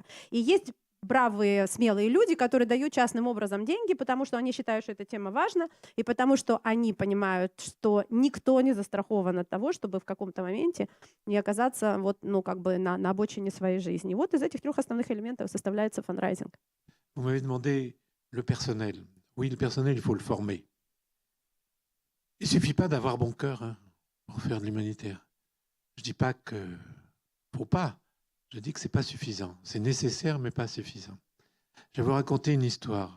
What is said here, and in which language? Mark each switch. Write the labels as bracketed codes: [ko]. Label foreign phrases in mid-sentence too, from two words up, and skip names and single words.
[ru] И есть бравые, смелые люди, которые дают частным образом деньги, потому что они считают, что эта тема важна, и потому что они понимают, что никто не застрахован от того, чтобы в каком-то моменте не оказаться вот, ну, как бы на обочине своей жизни. Вот из этих 3 основных элементов составляется фандрайзинг. [fr] Vous m'avez demandé le personnel. Oui, le personnel, il faut le former. Il ne suffit pas d'avoir bon cœur pour faire de l'humanitaire. Je ne dis pas qu'il ne faut pas. Je dis que ce n'est pas suffisant. C'est nécessaire, mais pas suffisant. Je vais vous raconter une histoire.